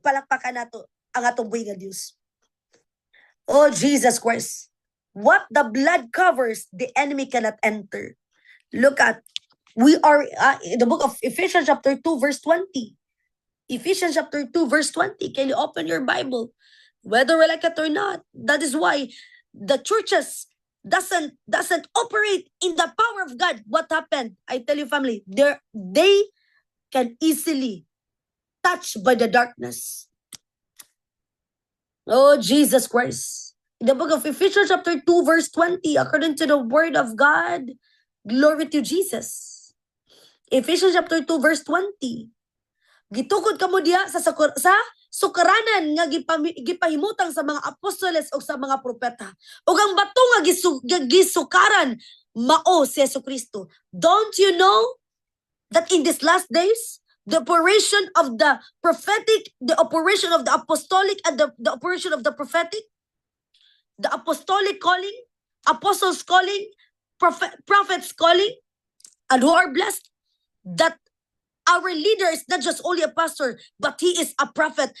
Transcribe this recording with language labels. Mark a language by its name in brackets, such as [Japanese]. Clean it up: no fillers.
[Cebuano] Palakpakan nato ang atong buhay nga Dios. [English] Oh, Jesus Christ. What the blood covers, the enemy cannot enter. Look at, we are in the book of Ephesians chapter 2 verse 20. Ephesians chapter 2 verse 20. Can you open your Bible? Whether we like it or not. That is why the churches doesn't operate in the power of God. What happened? I tell you, family, they can easily touched by the darkness. Oh, Jesus Christ. In the book of Ephesians chapter 2 verse 20, according to the word of God, glory to Jesus. Ephesians chapter 2 verse 20. [Cebuano] Gitukod kamo diya sa sukaranan nga gipahimutang sa mga apostoles o sa mga propeta. Ug ang bato nga gisukaran mao si Jesucristo. [English] Don't you know that in these last days, the operation of the prophetic, the operation of the apostolic, and the operation of the prophetic, the apostolic calling, apostles calling, prophets calling, and who are blessed that our leader is not just only a pastor, but he is a prophet.